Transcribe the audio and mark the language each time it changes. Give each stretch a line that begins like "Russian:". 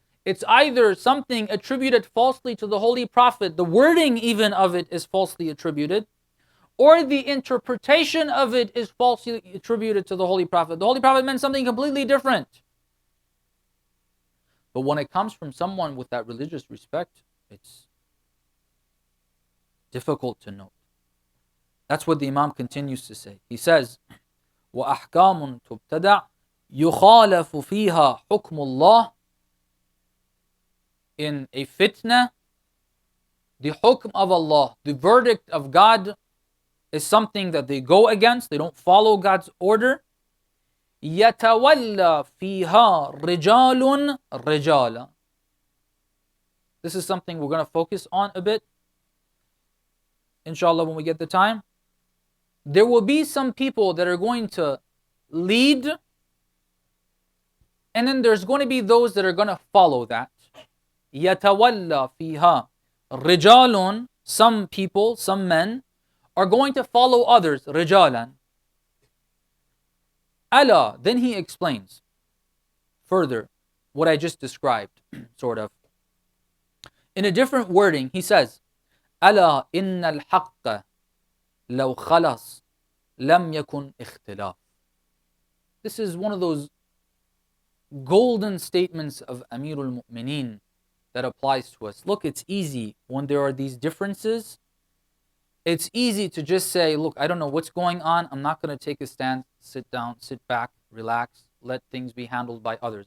English: It's either something attributed falsely to the Holy Prophet, the wording even of it is falsely attributed, or the interpretation of it is falsely attributed to the Holy Prophet. The Holy Prophet meant something completely different. But when it comes from someone with that religious respect, it's difficult to note. That's what the Imam continues to say. He says,
Arabic: وَأَحْكَامٌ تُبْتَدَعْ يُخَالَفُ فِيهَا حُكْمُ اللَّهِ.
English: In a fitna, the hukm of Allah, the verdict of God, is something that they go against. They don't follow God's order.
Arabic: يَتَوَلَّى فِيهَا رِجَالٌ رِجَالًا.
English: This is something we're going to focus on a bit, inshallah, when we get the time. There will be some people that are going to lead, and then there's going to be those that are going to follow that.
Arabic: يَتَوَلَّى فِيهَا رِجَالٌ.
English: Some people, some men, are going to follow others, رِجَالًا. Allah, then he explains further what I just described, sort of. In a different wording, he says,
Arabic: ألا إن الحق لو خلص لم يكن اختلاف.
English: This is one of those golden statements of Amirul Mu'mineen that applies to us. Look, it's easy when there are these differences. It's easy to just say, look, I don't know what's going on. I'm not going to take a stand, sit down, sit back, relax, let things be handled by others.